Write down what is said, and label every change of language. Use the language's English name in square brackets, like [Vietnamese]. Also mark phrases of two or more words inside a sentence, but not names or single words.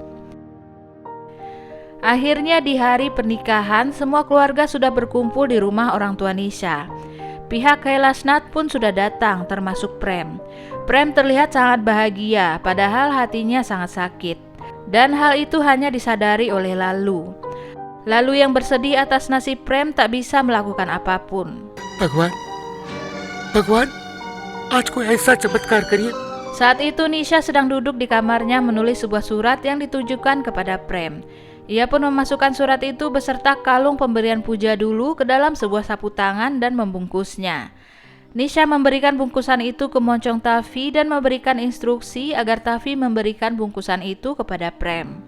[Indonesian] Akhirnya di hari pernikahan, semua keluarga sudah berkumpul di rumah orang tua Nisha. Pihak Kailasnath pun sudah datang, termasuk Prem. Prem terlihat sangat bahagia, padahal hatinya sangat sakit. Dan hal itu hanya disadari oleh Lalu. Lalu yang bersedih atas nasib Prem tak bisa melakukan apapun. [Hindi] भगवान आज कोई ऐसा चमत्कार करिए. [Indonesian] Saat itu Nisha sedang duduk di kamarnya menulis sebuah surat yang ditujukan kepada Prem. Ia pun memasukkan surat itu beserta kalung pemberian Puja dulu ke dalam sebuah sapu tangan dan membungkusnya. Nisha memberikan bungkusan itu ke Moncong Tavi dan memberikan instruksi agar Tavi memberikan bungkusan itu kepada Prem.